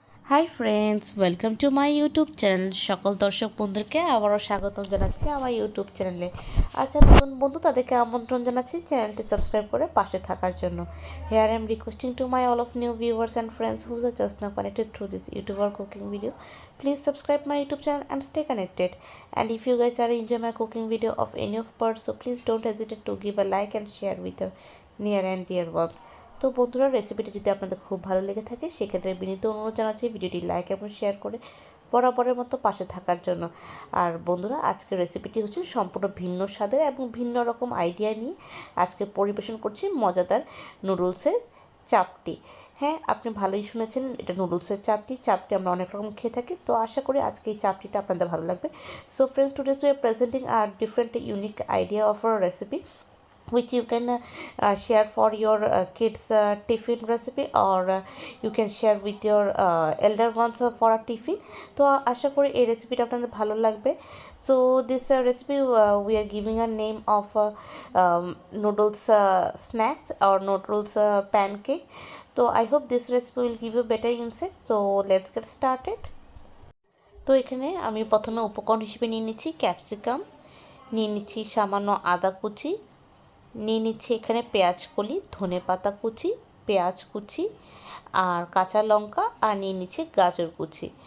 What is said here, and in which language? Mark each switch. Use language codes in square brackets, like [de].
[bn] Hi friends, welcome to my YouTube channel. সকল দর্শক বন্ধুকে আবারও স্বাগতম জানাচ্ছি আমার ইউটিউব চ্যানেলে। আচ্ছা, নতুন বন্ধু তাদেরকে আমন্ত্রণ জানাচ্ছি চ্যানেলটি সাবস্ক্রাইব করে পাশে থাকার জন্য। [en] Here I am requesting to my all of new viewers and friends whose are just now connected through this YouTube or cooking video. Please subscribe my YouTube channel and stay connected. And if you guys are enjoy my cooking video of any of parts, so please don't hesitate to give a like and share with your near and dear ones. [bn] তো বন্ধুরা, রেসিপিটি যদি আপনাদের খুব ভালো লেগে থাকে সেক্ষেত্রে বিনীত অনুরোধ জানাচ্ছি ভিডিওটি লাইক এবং শেয়ার করে বরাবরের মতো পাশে থাকার জন্য। আর বন্ধুরা, আজকের রেসিপিটি হচ্ছে সম্পূর্ণ ভিন্ন স্বাদের এবং ভিন্ন রকম আইডিয়া নিয়ে আজকে পরিবেশন করছি মজাদার নুডলসের চাপটি। হ্যাঁ, আপনি ভালোই শুনেছেন, এটা নুডলসের চাপটি। চাপটি আমরা অনেক রকম খেয়ে থাকি, তো আশা করি আজকে এই চাপটিটা আপনাদের ভালো লাগবে। [en] So friends, today's we are presenting a different unique idea of a recipe which you can share for your kids tiffin recipe, or you can share with your elder ones for a tiffin. [bn] তো আশা করি এই রেসিপিটা আপনাদের ভালো লাগবে। [en] So this recipe we are giving a name of noodles snacks or noodles pancake. তো I hope this recipe will give you better insights. So let's get started. [bn] তো এখানে আমি প্রথমে উপকরণ হিসেবে নিয়ে নিচ্ছি ক্যাপসিকাম, নিয়ে নিচ্ছি সামান্য আদা কুচি, নিয়ে নিচ্ছি এখানে পেঁয়াজ কলি, ধনেপাতা কুচি, পেঁয়াজ কুচি আর কাঁচা লঙ্কা, আর নিয়ে নিচ্ছি গাজর কুচি।